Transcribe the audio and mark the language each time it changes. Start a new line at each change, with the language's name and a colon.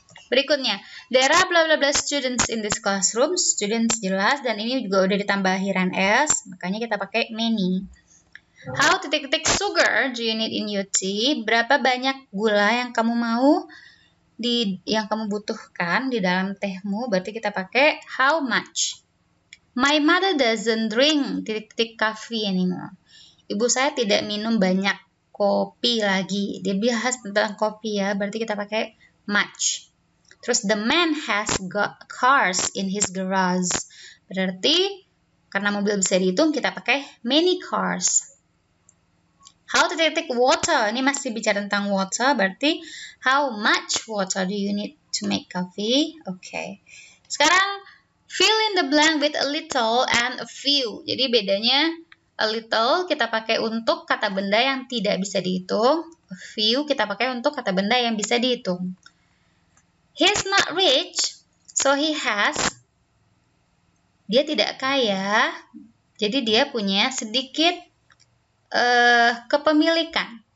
Indonesian: Berikutnya,
English: there are blah blah blah students in this classroom.
Indonesian: Students jelas, dan ini juga udah ditambah akhiran s, makanya kita pakai many.
English: How sugar do you need in your tea?
Indonesian: Berapa banyak gula yang kamu mau yang kamu butuhkan di dalam tehmu? Berarti kita pakai how much.
English: My mother doesn't drink coffee anymore.
Indonesian: Ibu saya tidak minum banyak kopi lagi. Dia bahas tentang kopi ya, berarti kita pakai much. Terus
English: the man has got cars in his garage.
Indonesian: Berarti karena mobil bisa dihitung, kita pakai many cars.
English: How to take water.
Indonesian: Ini masih bicara tentang water, berarti
English: how much water do you need to make coffee? Okay.
Indonesian: Sekarang
English: fill in the blank with a little and a few.
Indonesian: Jadi bedanya a little kita pakai untuk kata benda yang tidak bisa dihitung. A few kita pakai untuk kata benda yang bisa dihitung.
English: He's not rich, so he has.
Indonesian: Dia tidak kaya, jadi dia punya sedikit kepemilikan.